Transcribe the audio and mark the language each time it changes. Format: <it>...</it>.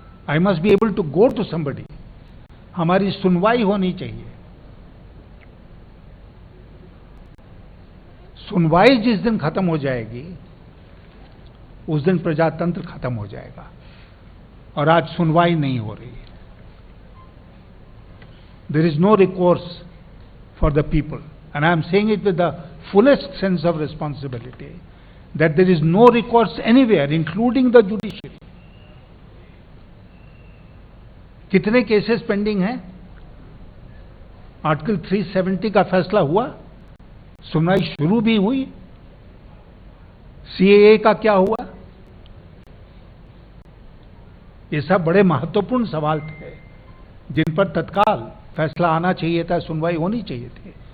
<en>I must be able to go to somebody.</en> <hi>हमारी सुनवाई होनी चाहिए। सुनवाई जिस दिन खत्म हो जाएगी उस दिन प्रजातंत्र खत्म हो जाएगा, और आज सुनवाई नहीं हो रही है।</hi> <en>There is no recourse for the people, and I am saying it with the fullest sense of responsibility, that there is no recourse anywhere, including the judiciary.</en> <hi>कितने केसेस पेंडिंग हैं? आर्टिकल 370 का फैसला हुआ, सुनवाई शुरू भी हुई। सीएए का क्या हुआ? ये सब बड़े महत्वपूर्ण सवाल थे जिन पर तत्काल फैसला आना चाहिए था, सुनवाई होनी चाहिए थी।</hi>